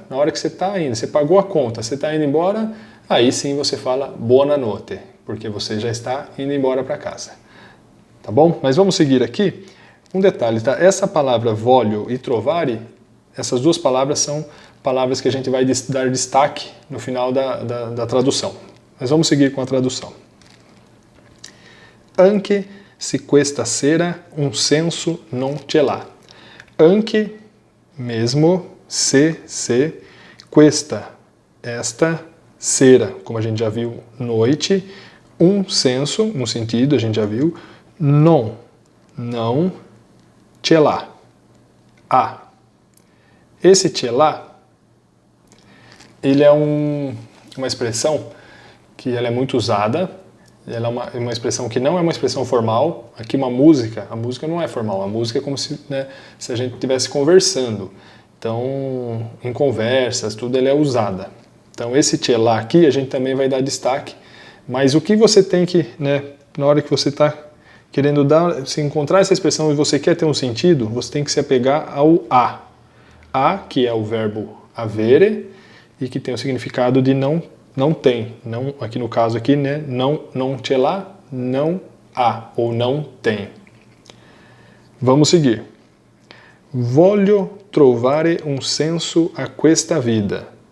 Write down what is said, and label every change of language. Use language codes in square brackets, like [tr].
[pt] Na hora que você está indo, você pagou a conta, você está indo embora, aí sim você fala buonanotte, porque você já está indo embora para casa. Tá bom? Mas vamos seguir aqui. Um detalhe, tá? Essa palavra voglio e trovare, essas duas palavras são palavras que a gente vai dar destaque no final da tradução. Mas vamos seguir com a tradução. [it] Anche se questa sera un senso non ce l'ha. [pt] Anche, mesmo, se, questa, esta, sera, como a gente já viu, noite, um senso, um sentido, a gente já viu, non, não, ce l'ha, a. Esse ce l'ha, ele é uma expressão que ela é muito usada, ela é uma expressão que não é uma expressão formal. Aqui a música não é formal, a música é como se, né, se a gente estivesse conversando. Então, em conversas, tudo ela é usada. Então, esse ce l'ha aqui a gente também vai dar destaque, mas o que você tem que, né, na hora que você está querendo se encontrar essa expressão e você quer ter um sentido, você tem que se apegar ao a. A, que é o verbo avere, e que tem o significado de não tem. Não, aqui no caso aqui, né? Não ce l'ha, não há, ou não tem. Vamos seguir. [it] Voglio trovare un senso a questa vida.